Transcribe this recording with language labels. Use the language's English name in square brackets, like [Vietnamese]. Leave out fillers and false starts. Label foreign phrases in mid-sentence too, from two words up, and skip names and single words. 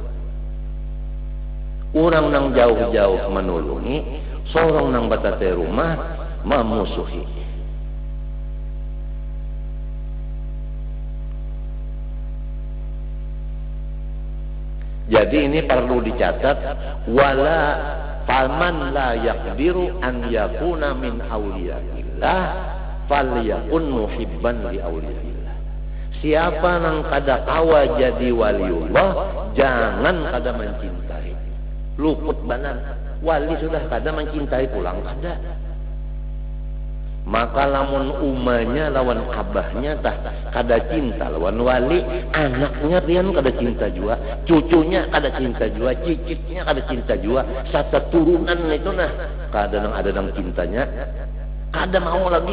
[Banjar] Orang nang jauh-jauh menulungi, sorong nang batate rumah memusuhi. Jadi ini perlu dicatat, [Arabic] ولا فمن لا يقدر أن يكون من أولياء الله فليكن محبا لأولياء الله. [Banjar] Siapa nang kada kawa jadi waliullah, jangan kada mencintai. Luput banan, wali sudah kada mencintai pulang kada. Maka lamun umanya lawan abahnya tah kada cinta lawan wali, anaknya pian kada cinta jua, cucunya kada cinta jua, cicitnya kada cinta jua, satu turunan itu nah kada nang ada nang cintanya, kada mau lagi.